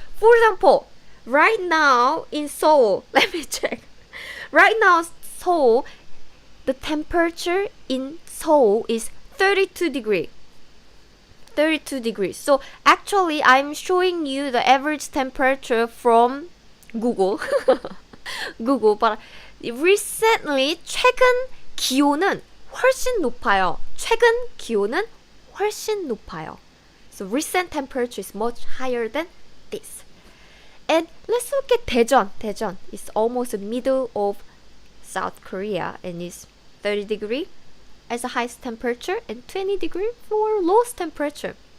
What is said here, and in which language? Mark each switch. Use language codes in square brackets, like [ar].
[en] For example, right now in Seoul, let me check. Right now, Seoul, the temperature in Seoul is 32 degrees. 32 degrees. So actually, I'm showing you the average temperature from Google. But recently, [ko] 최근 기온은 훨씬 높아요. 최근 기온은 훨씬 높아요. [en] So recent temperature is much higher than this. And let's look at Daejeon. Daejeon is almost the middle of South Korea and is 30 degrees as the highest temperature and 20 degrees for lowest temperature.